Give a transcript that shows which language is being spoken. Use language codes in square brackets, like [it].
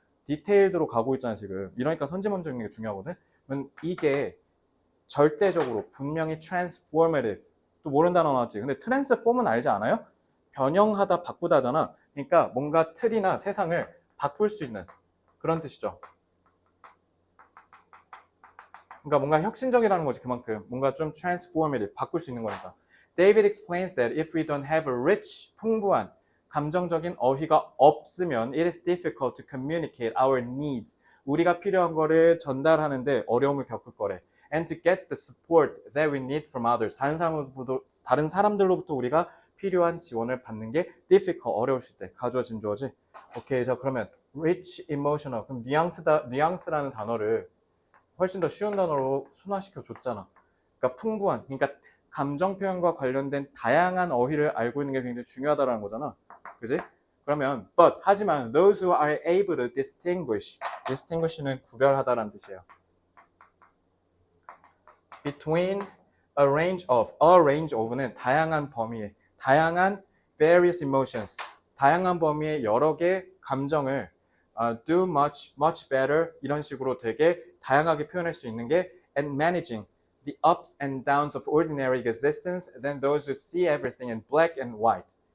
[ko] 디테일드로 가고 있잖아, 지금. 이러니까 선지문적 있는 게 중요하거든. 이게 절대적으로 분명히 transformative, 또 모르는 단어 나왔지. 근데 transform은 알지 않아요? 변형하다, 바꾸다잖아. 그러니까 뭔가 틀이나 세상을 바꿀 수 있는 그런 뜻이죠. 그러니까 뭔가 혁신적이라는 거지. 그만큼 뭔가 좀 transformative, 바꿀 수 있는 거니까. [en] David explains that if we don't have a rich, [ko] 풍부한 감정적인 어휘가 없으면 [en] it is difficult to communicate our needs. [ko] 우리가 필요한 거를 전달하는데 어려움을 겪을 거래. [en] And to get the support that we need from others. [ko] 다른 사람들로부터 우리가 필요한 지원을 받는 게 difficult, 어려울 때. 가주어, 진주어지. 오케이, 자 그러면 rich, emotional. 그럼 뉘앙스라는 단어를 훨씬 더 쉬운 단어로 순화시켜 줬잖아. 그러니까 풍부한, 그러니까 감정 표현과 관련된 다양한 어휘를 알고 있는 게 굉장히 중요하다는 거잖아. 그지? [en] 그러면 하지만 those who are able to distinguish는 [ko] 구별하다라는 뜻이에요. [en] between a range of는 다양한 범위의, 다양한 various emotions, [ko] 다양한 범위의 여러 개의 감정을 [en] do much better [ko] 이런 식으로 되게 다양하게 표현할 수 있는 게 [en] and managing the ups and downs of ordinary existence than those who see everything in black and white.